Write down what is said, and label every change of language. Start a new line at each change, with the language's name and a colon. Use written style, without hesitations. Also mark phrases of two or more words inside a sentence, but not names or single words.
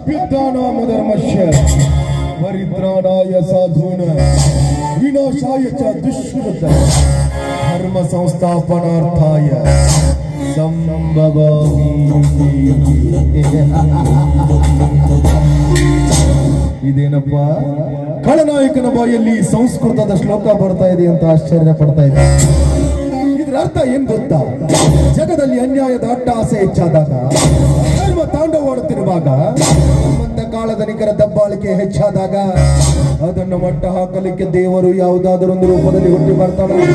Sanskrit: ಅಶ್ವತ್ಥನಾಮ ಧರ್ಮಶ್ಯ ಪರಿತ್ರಾಣಾಯ ಸಾಧೂನ ವಿನಾಶಾಯ ಚ ದುಷ್ಕೃತ ಧರ್ಮ ಸಂಸ್ಥಾಪನಾರ್ಥಾಯ ಸಂಭವಾಮಿ.
Kannada: ಇದೇನಪ್ಪ ಖಳನಾಯಕನ ಬಾಯಲ್ಲಿ ಸಂಸ್ಕೃತದ ಶ್ಲೋಕ ಬರ್ತಾ ಇದೆ ಅಂತ ಆಶ್ಚರ್ಯ ಪಡ್ತಾ ಇದೆ. ಇದರ ಅರ್ಥ ಏನ್ ಗೊತ್ತಾ? ಜಗದಲ್ಲಿ ಅನ್ಯಾಯದ ಅಟ್ಟಹಾಸ ಹೆಚ್ಚಾದಾಗ, ಧರ್ಮ ತಾಂಡವಾಡುತ್ತಿರುವಾಗ, ನಮ್ಮಂತ ಕಾಲದ ನಿಖರ ದಬ್ಬಾಳಿಕೆ ಹೆಚ್ಚಾದಾಗ ಅದನ್ನು ಮಟ್ಟ ಹಾಕಲಿಕ್ಕೆ ದೇವರು ಯಾವುದಾದರೊಂದು ರೂಪದಲ್ಲಿ ಹುಟ್ಟಿ ಬರ್ತಾನೆ.